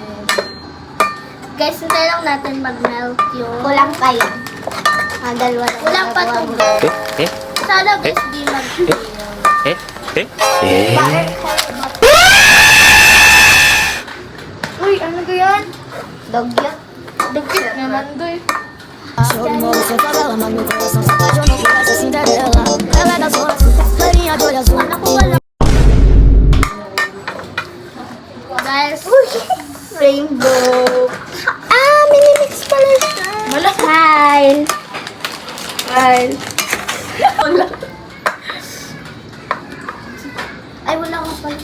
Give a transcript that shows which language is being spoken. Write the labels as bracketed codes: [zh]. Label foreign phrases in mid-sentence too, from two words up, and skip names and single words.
[tl] Guys, hintay lang natin mag-melt yung... Kulang pa yan. Dalawa lang. Kulang pa ito. Sana guys, di mag-melt. Uy, ano ba yan? Dogya. [ceb] Dagkit naman, doy. [pt] Show de moça favela, mas meu coração se apaixonou por essa Cinderela. Ela é da zona sul, loirinha de olho azul. [tl] Anak ko wala. Guys, Rainbow. minimix pala siya. Malaki. Hi. Ay. Wala. Ay, wala ka pala.